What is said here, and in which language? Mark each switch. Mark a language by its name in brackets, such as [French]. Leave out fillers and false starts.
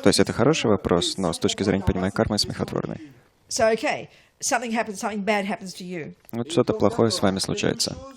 [Russian] То есть это хороший вопрос, но с точки зрения понимания кармы смехотворный. [English] So okay, something bad happens to you. [Russian] Вот что-то плохое с вами случается.